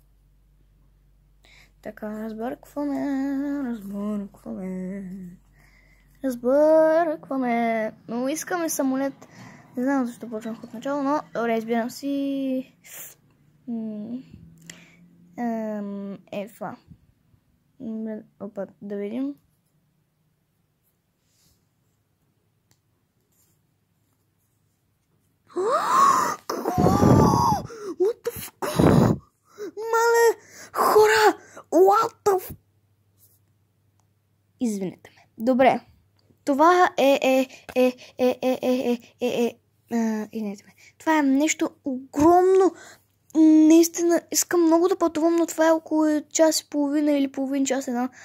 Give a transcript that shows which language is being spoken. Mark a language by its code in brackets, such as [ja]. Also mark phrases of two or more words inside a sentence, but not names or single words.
[bg] Така, разбъркваме. Разбъркваме. Но искаме самолет. Не знам защо почнах от начало, но добре, избирам си... това. Опа, да видим. [en] What the fuck? [bg] Мале, хора! [en] What the fuck? [bg] Извинете ме. Добре. Това извинете ме. Това е нещо огромно. Наистина, искам много да пътувам, но това е около час и половина или половин час една.